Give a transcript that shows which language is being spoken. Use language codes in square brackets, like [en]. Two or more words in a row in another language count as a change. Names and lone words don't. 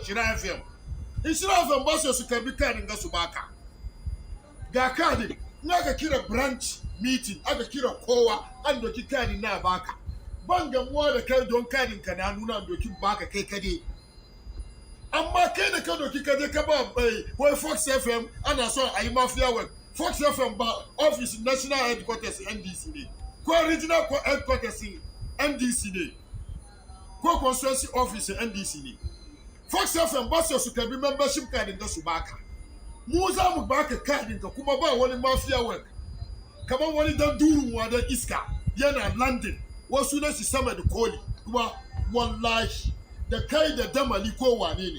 [ha] Ishira FM ba su karbi kadin ga su baka ga kadin na ka kira [en] branch meeting [ha] aka kira kowa an doki kadin na baka ban gamuwa da kai don kadin ka na nuna dokin baka kai kade amma kai da ka doki kaje ka ba wai Fox FM ana so a yi [en] mafia work [ha] Fox FM [en] office national headquarters [ha] NDC ni. Ko [en] regional headquarters [ha] NDC ni. Ko [en] constituency office [ha] NDC ni. Fox FM ba su ka bi [en] membership card [ha] da su baka. Mu za mu baka card ka kuma ba wani [en] mafia work. [ha] Kaman wani dan durun wa da iska yana London. Wasu na shi sama da koli kuma wallahi da kai da damali ko wane ne.